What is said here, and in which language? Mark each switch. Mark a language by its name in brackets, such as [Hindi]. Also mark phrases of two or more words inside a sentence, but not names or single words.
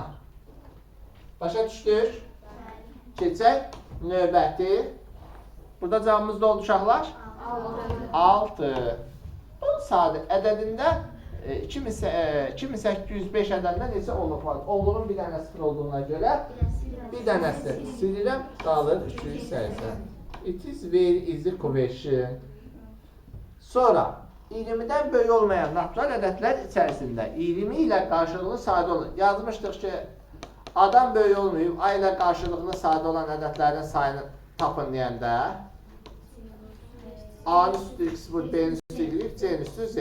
[Azerbaijani] Başa düşdük? Keçək növbəti. Burada cavabımız da oldu uşaqlar? 6. Sadə ədədində 2805 ədədində neçə onluq var? Onluğun bir dənə 0 olduğuna görə bir dənəsi silirəm, qalır 280. [English] It is very easy question. [Azerbaijani] Sonra 20-dən böyük olmayan natural ədədlər içərisində 20 ilə qarşılıqlı sadə olan. Yazmışdıq ki, adam böyük olmayıb, A ilə qarşılıqlı sadə olan ədədlərin sayını tapın deyəndə A'nın üstü x vur, B'nin üstü y, C'nin üstü z.